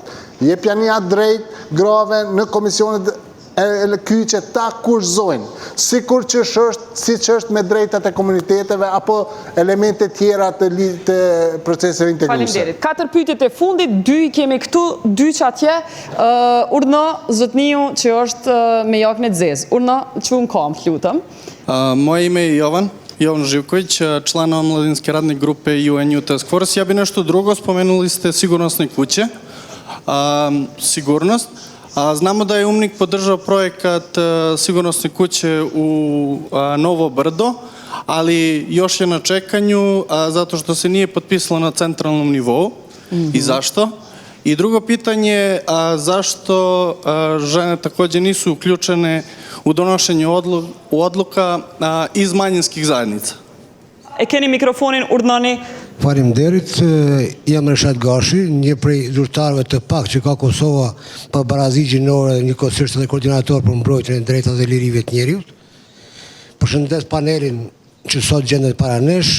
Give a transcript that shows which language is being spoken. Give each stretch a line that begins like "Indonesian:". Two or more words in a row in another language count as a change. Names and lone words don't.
Albanian: Jepja një drejt grave në komisionet e kyçe ta kurzojnë, sikur që është me drejtat e komuniteteve apo elemente tjera të proceseve integruese. Faleminderit. 4 pyetjet e fundit, 2 kemi këtu, 2 që atje. Urdhna zotniu që është me jakën e zezë. Urdhna që unë kam, lutëm.
Serbian: Moje ime je Jovan Živković, član omladinske radne grupe UNU Task Force. Ja bi nešto drugo, spomenuli ste sigurnosne kuće. Sigurnost. Znamo da je UMNIK podržao projekat sigurnosne kuće u Novo Brdo, ali još je na čekanju zato što se nije potpisalo na centralnom nivou. I zašto? I drugo pitanje, zašto žene također nisu uključene u donošenje odluka iz manjinskih zajednica?
Albanian: E keni mikrofonin, urdhani. Faleminderit, jam Reshat Gashi, një prej zyrtarëve të pak që ka Kosova për barazisë gjinore, njëkohësisht edhe koordinator për mbrojtjen e drejtave dhe lirive të njerëzit. Përshëndes panelin që sot gjendet para nesh.